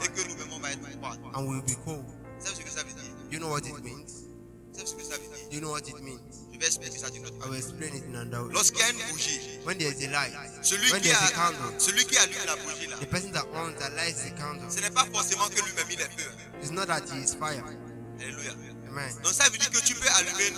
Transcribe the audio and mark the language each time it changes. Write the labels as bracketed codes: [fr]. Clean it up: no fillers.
[fr] et que nous-mêmes on va être froids. [en] and we will be cold. [fr] Vous savez ce que ça veut dire? [en] You know what it means? [fr] Vous savez ce que ça veut dire? [en] You know what it means? [fr] Je vais expliquer ça d'une autre [en] I will [fr] manière. [en] explain it in another way. [fr] Lorsqu'il y a une bougie, [en] When there is a light, [fr] celui [en] when [fr] qui, [en] there is a candle, [fr] allume la bougie là, [en] the person that owns that lights the candle, [fr] ce n'est pas forcément que lui-même il est feu. [en] it's not that he is fire. Alléluia. Amen. [fr] Donc ça veut dire que tu peux allumer une